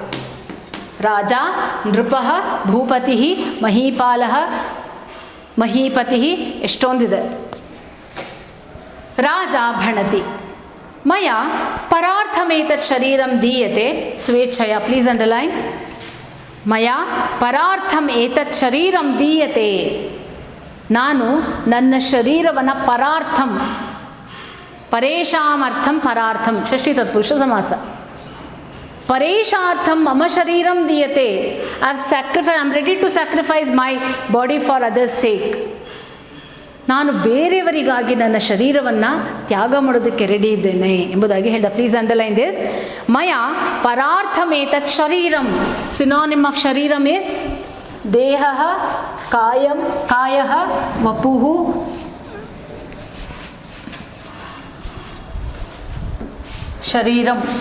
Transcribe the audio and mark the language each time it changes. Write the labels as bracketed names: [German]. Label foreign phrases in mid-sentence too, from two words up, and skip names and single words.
[Sanskrit] ರಾಜ, ನೃಪಃ, ಭೂಪತಿ, ಮಹೀಪಾಲಃ, ಮಹೀಪತಿ, ಎಷ್ಟೊಂದಿದೆ. ರಾಜ ಭಣತಿ ಮಯ ಪರಾರ್ಥಮೇತತ್ ಶರೀರಂ ದೀಯತೆ ಸ್ವೇಚ್ಛಯ. [English] please underline. [Sanskrit] ಮಯ ಪರಾರ್ಥಂ ಏತತ್ ಶರೀರಂ ದೀಯತೆ. [Kannada] ನಾನು ನನ್ನ ಶರೀರವನ್ನು [Sanskrit] ಪರಾರ್ಥಂ, ಪರೇಶಾಮರ್ಥಂ ಪರಾರ್ಥಂ, ಷಷ್ಠಿ ತತ್ಪುರುಷ ಸಮಾಸ. ಪರೇಶಾರ್ಥಂ ಮಮ ಶರೀರಂ ದೀಯತೆ. [English] I am ready to sacrifice my body for others' sake. [Kannada] ನಾನು ಬೇರೆಯವರಿಗಾಗಿ ನನ್ನ ಶರೀರವನ್ನು ತ್ಯಾಗ ಮಾಡೋದಕ್ಕೆ ರೆಡಿ ಇದ್ದೇನೆ ಎಂಬುದಾಗಿ ಹೇಳಿದ. [English] please underline this. [Sanskrit] ಮಯ ಪರಾರ್ಥಮೇತತ್ ಶರೀರಂ. [English] synonym of [Sanskrit] ಶರೀರಂ ಇಸ್ ದೇಹ, ಕಾಯ, ವಪುಃ, ಶರೀರಂ.